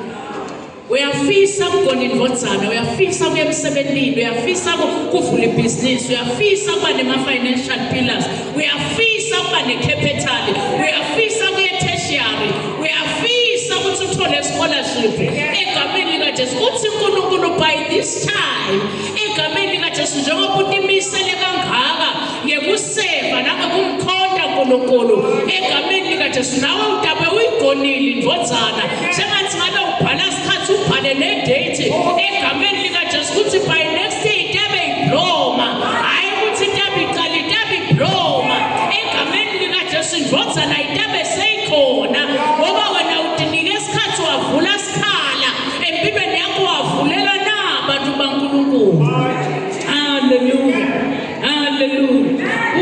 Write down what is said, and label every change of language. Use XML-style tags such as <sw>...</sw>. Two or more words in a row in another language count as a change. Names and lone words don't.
<ss>Uyafisa ukugona indvodzana, uyafisa kuya emsebenzini, uyafisa ukuvula ibhizinisi, uyafisa kuba nema-</ss> <en>financial pillars,</en> <ss>uyafisa kuba ne-capital, uyafisa kuya tertiary, uyafisa ukuthi uthole scholarship egameni likaJesu. Uthi uNkulunkulu</ss> <en>by this time</en> <ss>egameni likaJesu njengoba utimisele kangaka ngekuseva nangokumkhonda uNkulunkulu egameni likaJesu nawe utabe uyigonile indvodzana. Sengathi ngabe ubhala isikhathi ubhale nedate egameni likaJesu kuthi</ss> <en>by next year</en> <ss>itabe ibloma, hayi ukuthi itabe iqala itabe ibloma egameni likaJesu. Indvodzana itabe seyikhona ngoba wena utinike isikhathi wavula isikhala empilweni yakho wavulela nabantu baNkulunkulu. Hallelujah, hallelujah.</ss>